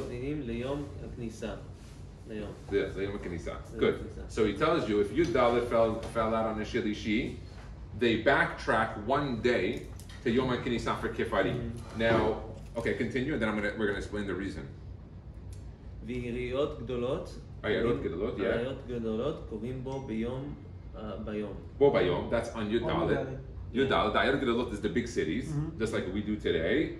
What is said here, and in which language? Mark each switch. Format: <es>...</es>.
<he>מקדימים ליום הכניסה. ליום. ליום הכניסה. Good.</he> <en>So he tells you if Yud Dalet fell out on a Shilishi, they backtrack one day to Yom HaKnisa for Kifarim. Now, okay, continue, and then we're gonna explain the reason.</en> <he>ויריות גדולות. עיירות גדולות, yeah. עיירות גדולות קוראים בו ביום.</he> <en>Bo bayom, that's on Yud Dalet. Yud Dalet, the Ayar Gedolot is the big cities, just like we do today.</en>